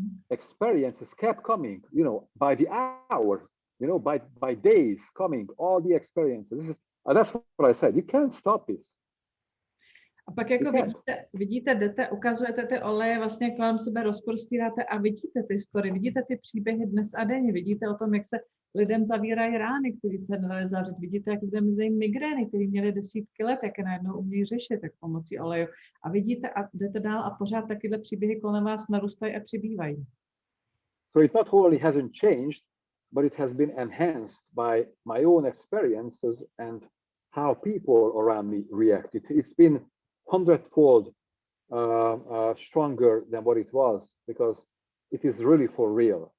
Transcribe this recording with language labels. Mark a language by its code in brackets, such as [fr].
[en] Experiences kept coming, you know, by the hour, you know, by days coming, all the experiences. That's what I said. You can't stop this. [cs] A pak jako vidíte, jdete, ukazujete ty oleje, vlastně kolem sebe rozprostíráte a vidíte ty story, vidíte ty příběhy dnes a denně, vidíte o tom, jak se lidem zavírají rány, kteří se nedali zavřít, vidíte, jak lidem mizejí migrény, kteří měli desítky let, jak je najednou umějí řešit, tak pomocí oleju. A vidíte a jdete dál a pořád takyhle příběhy kolem vás narůstají a přibývají. [en] So it not only hasn't changed, but it has been enhanced by my own experiences and how people around me react. It's been 100-fold stronger than what it was, because it is really for real.